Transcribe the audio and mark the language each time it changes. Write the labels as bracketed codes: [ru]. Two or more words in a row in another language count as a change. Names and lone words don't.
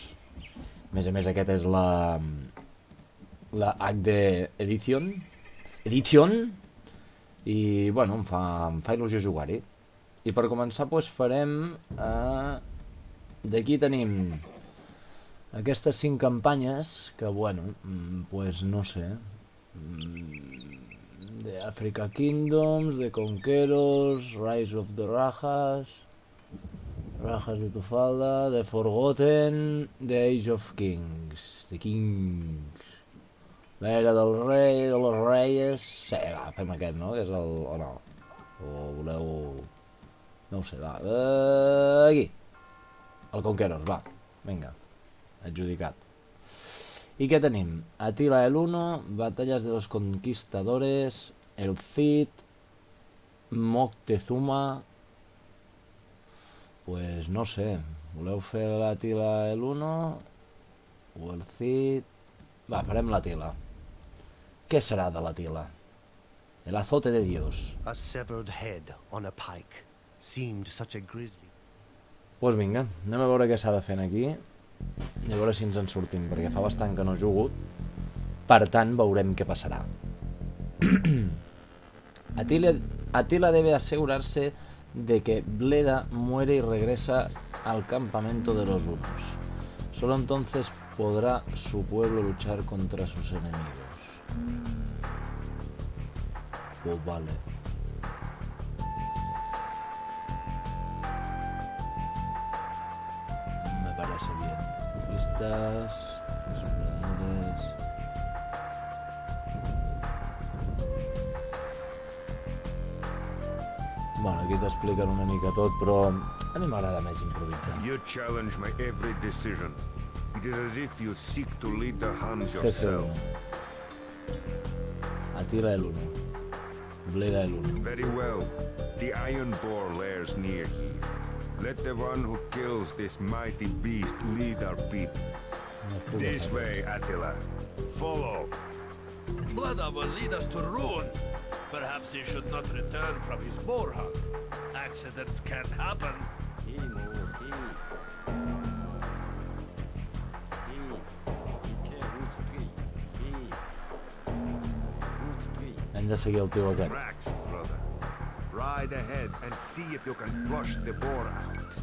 [ca] A més, aquest és la HD Edition. I bueno, em fa il·lusió jugar-hi. I per començar doncs farem d'aquí tenim aquestes 5 campanyes que bueno, [es] pues no sé, [ca] The Africa Kingdoms, The Conquerors, Rise of the Rajas de Tufalda, The Forgotten, The Age of Kings, The Kings, l'era del rei, [es] de los reyes. [ca] Sí, va, fem aquest, no? Que és el... o no? O voleu... no ho sé, va. Aquí. El Conquerors, va. Vinga. Adjudicat. I què tenim? Attila el Uno, Batallas de los Conquistadores, el Cid, Moctezuma... [es] Pues no sé. [ca] Voleu fer l'Attila el Uno o el Cid? Va, farem l'Attila. Què serà de l'Attila? [es] El azote de Dios. [en] A severed head on a pike seemed such a grisly. [ca] Pues vinga, anem a veure què s'ha de fer aquí i a veure si ens en sortim, perquè fa bastant que no he jugat. Per tant, veurem què passará. [es] Attila debe asegurarse de que Bleda muere y regresa al campamento de los hunos. Solo entonces podrá su pueblo luchar contra sus enemigos. Pues vale. Me parece bien. Listas, exploradores. [ca] Bueno, aquí t'expliquen una mica tot, però a mi m'agrada més improvisar. [en] You challenge my every decision. It is as if you seek to lead the Huns Jefe yourself. Attila el Uno. Bleda el Uno. Very well. The Iron Boar lairs near here. Let the one who kills this mighty beast lead our people. This way, Attila. Follow. Bleda will lead us to ruin. Perhaps he should not return from his boar hunt. Accidents can happen. [ca] Hem de seguir el tio aquest. [en] Rax, brother. Ride ahead and see if you can flush the boar out.